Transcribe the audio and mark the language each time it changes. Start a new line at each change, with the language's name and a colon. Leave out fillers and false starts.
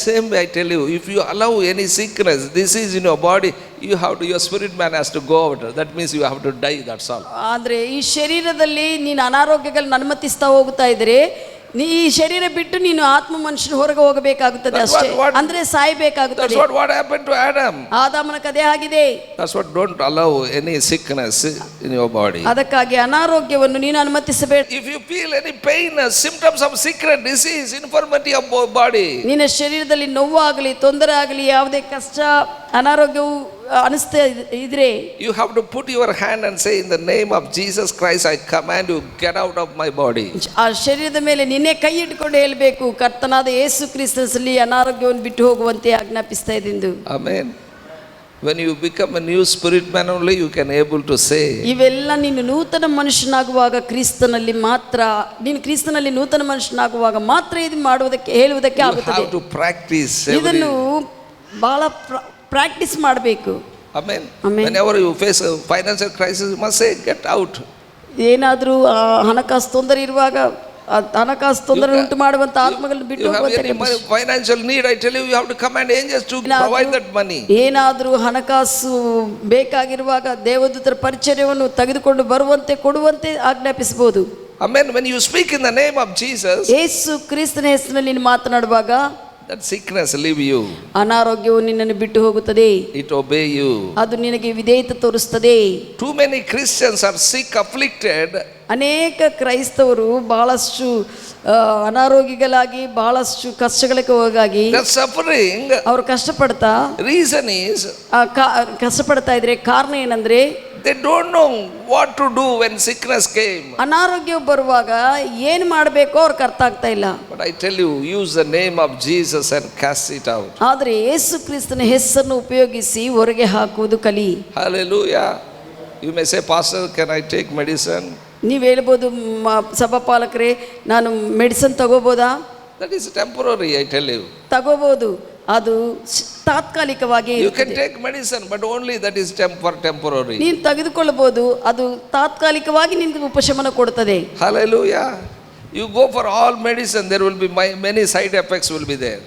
English: Same way I tell you, if you allow any sickness, disease in your body, you have to, your spirit man has to go out. That means you have to die, that's all.
Kannada: ಆದ್ರೆ ಈ ಶರೀರದಲ್ಲಿ ನೀನು ಅನಾರೋಗ್ಯಗಳನ್ನ ಅನುಮತಿಸ್ತಾ ಹೋಗ್ತಾ ಇದ್ರೆ ಈ ಶರೀರ ಬಿಟ್ಟು ನೀನು ಆತ್ಮ ಮನುಷ್ಯನ ಹೊರಗೆ ಹೋಗಬೇಕಾಗುತ್ತದೆ ಅಷ್ಟೇ. ಅಂದ್ರೆ ಸಾಯಬೇಕಾಗುತ್ತದೆ.
English: That's what happened to Adam.
Kannada: ಆದಾಮನ ಕಥೆ ಆಗಿದೆ.
English: That's what, don't allow any sickness in your body.
Kannada: ಅದಕ್ಕಾಗಿ ಅನಾರೋಗ್ಯವನ್ನು ನೀನು ಅನುಮತಿಸಬೇಡ.
English: If you feel any pain, symptoms of sickness, disease, infirmity of body,
Kannada: ನಿನ್ನ ಶರೀರದಲ್ಲಿ ನೋವಾಗಲಿ ತೊಂದರೆ ಆಗಲಿ ಯಾವುದೇ ಕಷ್ಟ ಅನಾರೋಗ್ಯವು ಅನಿಸ್ತಾ ಇದ್ರೆ
English: you have to put your hand and say, in the name of Jesus Christ I command you, get out of my body.
Kannada: ಆ ಶರೀರದ ಮೇಲೆ ನಿನ್ನೆ ಕೈ ಇಟ್ಕೊಂಡು ಹೇಳಬೇಕು, ಕರ್ತನಾದ ಯೇಸು ಕ್ರಿಸ್ತನಲ್ಲಿ ಅನಾರೋಗ್ಯವನ್ನು ಬಿಟ್ಟು ಹೋಗುವಂತೆ ಆಜ್ಞಾಪಿಸ್ತಾ ಇದ್ದೀನಿ.
English: Amen. When you become a new spirit man only, you can able to say.
Kannada: ಇವೆಲ್ಲ ನೀನು ನೂತನ ಮನುಷ್ಯನಾಗುವಾಗ ಕ್ರಿಸ್ತನಲ್ಲಿ ಮಾತ್ರ, ನೀನು ಕ್ರಿಸ್ತನಲ್ಲಿ ನೂತನ ಮನುಷ್ಯನಾಗುವಾಗ ಮಾತ್ರ ಇದು ಮಾಡುವುದಕ್ಕೆ ಹೇಳುವುದಕ್ಕೆ
English: You
Kannada: ಆಗುತ್ತದೆ.
English: have to practice
Kannada: ಇದನ್ನು ಬಹಳ ಪ್ರಾಕ್ಟೀಸ್ ಮಾಡಬೇಕು.
English: Amen. Amen. Whenever you face a financial crisis, you must say, get out.
Kannada: ಏನಾದರೂ ಹಣಕಾಸು ತೊಂದರೆ ಇರುವಾಗ ಹಣಕಾಸು ತೊಂದರೆ ಉಂಟು ಮಾಡುವಂತ ಆತ್ಮಗಳನ್ನು ಬಿಟ್ಟು
English: You have any financial need, I tell you, you have to command angels to provide that money.
Kannada: ಏನಾದರೂ ಹಣಕಾಸು ಬೇಕಾಗಿರುವಾಗ ದೇವದೂತರ ಪರಿಚರ್ಯವನ್ನು ತೆಗೆದುಕೊಂಡು ಬರುವಂತೆ ಕೊಡುವಂತೆ ಆಜ್ಞಾಪಿಸಬಹುದು.
English: Amen. When you speak in the name of Jesus,
Kannada: ಯೇಸು ಕ್ರಿಸ್ತನ ಹೆಸರಿನಲ್ಲಿ ನೀನು ಮಾತನಾಡುವಾಗ
English: that sickness leave you.
Kannada: ಅನಾರೋಗ್ಯವು ನಿನ್ನನ್ನು ಬಿಟ್ಟು ಹೋಗುತ್ತದೆ.
English: It obey you.
Kannada: ಅದು ನಿನಗೆ ವಿಧೇಯತೆ ತೋರಿಸುತ್ತದೆ.
English: Too many Christians are sick, afflicted.
Kannada: ಅನೇಕ ಕ್ರೈಸ್ತವರು ಬಹಳಷ್ಟು ಅನಾರೋಗ್ಯಗಳಾಗಿ ಬಹಳಷ್ಟು ಕಷ್ಟಗಳಿಗೆ ಹೋಗಾಗಿ
English: The suffering,
Kannada: ಅವರು ಕಷ್ಟಪಡ್ತಾ
English: reason is,
Kannada: ಕಷ್ಟಪಡ್ತಾ ಇದ್ರೆ ಕಾರಣ ಏನಂದ್ರೆ
English: they don't know what to do when sickness came.
Kannada: ಅನಾರೋಗ್ಯ ಬರುವಾಗ ಏನು ಮಾಡಬೇಕೋ ಅವ್ರಿಗೆ ಅರ್ಥ ಆಗ್ತಾ ಇಲ್ಲ.
English: But I tell you, use the name of Jesus and cast it out.
Kannada: ಆದರೆ ಯೇಸು ಕ್ರಿಸ್ತನ ಹೆಸರನ್ನು ಉಪಯೋಗಿಸಿ ಹೊರಗೆ ಹಾಕುವುದು ಕಲಿ.
English: Hallelujah. You may say, Pastor, can I take medicine?
Kannada: ನೀವು ಹೇಳ್ಬೋದು, ಸಭಾಪಾಲಕರೇ ನಾನು medicine ತಗೋಬೋದಾ?
English: That is temporary, I tell you.
Kannada: ತಗೋಬಹುದು, ಅದು ತಾತ್ಕಾಲಿಕವಾಗಿ.
English: You can take medicine, but only that is temporary.
Kannada: ನೀನು ತೆಗೆದುಕೊಳ್ಳಬಹುದು, ಅದು ತಾತ್ಕಾಲಿಕವಾಗಿ ನಿನಗೆ ಉಪಶಮನ ಕೊಡುತ್ತದೆ.
English: Hallelujah. You go for all medicine, there will be many side effects will be there.